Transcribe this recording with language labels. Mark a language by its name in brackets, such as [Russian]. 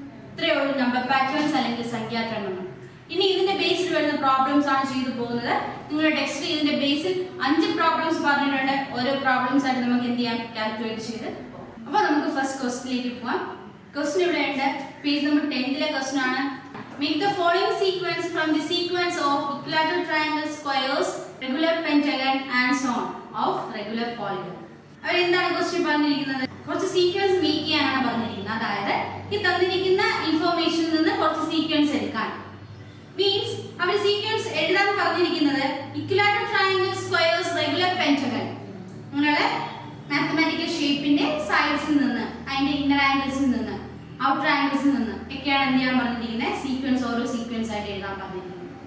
[Malayalam] ഇത്രയേ ഉള്ളൂ number patterns അല്ലെങ്കിൽ സംഖ്യാക്രമങ്ങൾ. ഇനി ഇതിന്റെ ബേസിൽ വരുന്ന പ്രോബ്ലംസ് ആണ് ചെയ്തു പോകുന്നത്. നിങ്ങളുടെ ടെക്സ്റ്റിൽ ഇതിന്റെ ബേസിൽ 5 പ്രോബ്ലംസ് പറഞ്ഞിട്ടുണ്ട്. ഓരോ പ്രോബ്ലംസ് ആയിട്ട് നമുക്ക് എന്ത് ചെയ്യാം, കാൽക്കുലേറ്റ് ചെയ്ത്. അപ്പോൾ നമുക്ക് ഫസ്റ്റ് ക്വസ്റ്റിലേക്ക് പോവാം. ക്വസ്റ്റ്യൻ ഇവിടെ ഉണ്ട്, പേജ് നമ്പർ 10ലെ ക്വസ്റ്റ്യൻ ആണ്. [English] Make the following sequence from the sequence of equilateral triangle, squares, regular pentagon and so on of regular polygon. [Malayalam] അവർ എന്താണ് ക്വസ്റ്റ്യൻ പറഞ്ഞിരിക്കുന്നത്? കുറച്ച് സീക്വൻസ് മേക്ക് ചെയ്യാനാണ് പറഞ്ഞിരിക്കുന്നത്. അതായത് ഈ തന്നിരിക്കുന്ന ഇൻഫോർമേഷനിൽ നിന്ന് കുറച്ച് സീക്വൻസ് എടുക്കാൻ. മീൻസ് അവർ സീക്വൻസ് എഴുതാൻ പറഞ്ഞിരിക്കുന്നത് equilateral triangle, squares, regular pentagon അങ്ങനെയുള്ള മാത്തമാറ്റിക്കൽ ഷേപ്പിന്റെ സൈഡ്സിൽ നിന്ന്, അതിന്റെ ഇന്നർ ആംഗിൾസിൽ നിന്ന്, ഔട്ടർ ആംഗിൾസിൽ നിന്ന് ഒക്കെയാണ് എന്ത് ചെയ്യാൻ പറഞ്ഞിരിക്കുന്നത്, സീക്വൻസ് ഓരോ സീക്വൻസ് ആയിട്ട് എഴുതാൻ പറഞ്ഞിരിക്കുന്നത്.